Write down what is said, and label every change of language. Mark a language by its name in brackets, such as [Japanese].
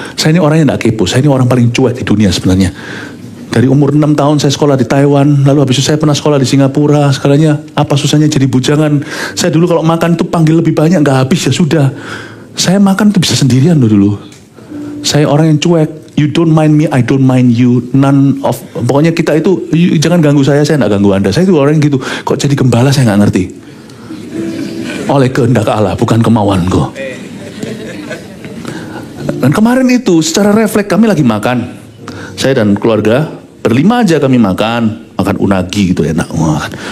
[Indonesian] Saya ini orangnya tidak kepo, saya ini orang paling cuek di dunia sebenarnya. Dari umur 6 tahun saya sekolah di Taiwan, lalu habis itu saya pernah sekolah di Singapura, segalanya apa susahnya jadi bujangan. Saya dulu kalau makan itu panggil lebih banyak, nggak habis ya sudah. Saya makan itu bisa sendirian dulu. Saya orang yang cuek. [English] You don't mind me, I don't mind you. [Indonesian] Pokoknya kita itu, jangan ganggu saya nggak ganggu Anda. Saya itu orang yang gitu. Kok jadi gembala saya nggak ngerti. Oleh kehendak Allah, bukan kemauanku. Dan kemarin itu secara refleks kami lagi makan. Saya dan keluarga berlima aja kami makan unagi gitu, enak banget.